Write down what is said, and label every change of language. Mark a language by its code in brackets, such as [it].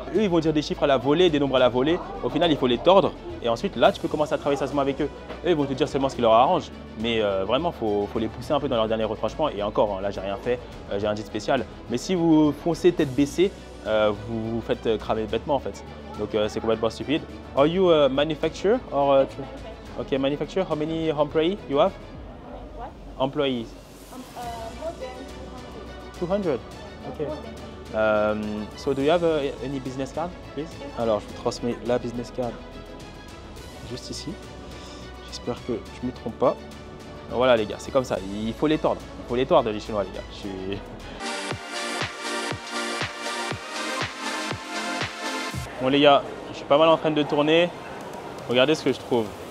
[fr] Eux, ils vont dire des chiffres à la volée, des nombres à la volée. Au final, il faut les tordre. Et ensuite, là, tu peux commencer à travailler sérieusement avec eux. Eux, ils vont te dire seulement ce qui leur arrange. Mais vraiment, il faut les pousser un peu dans leur dernier retranchement. Et encore, hein, là, j'ai rien fait. J'ai un dit spécial. Mais si vous foncez tête baissée, vous vous faites cramer bêtement en fait. Donc, c'est complètement stupide. [en] Are you a manufacturer or okay, manufacturer? How many employees you have? What? Employees? More than 200. 200. Okay. So do you have any business card, please? [fr] Alors, je vous transmets la business card juste ici. J'espère que je ne me trompe pas. Voilà les gars, c'est comme ça. Il faut les tordre. Il faut les tordre les Chinois les gars. Bon les gars, je suis pas mal en train de tourner. Regardez ce que je trouve.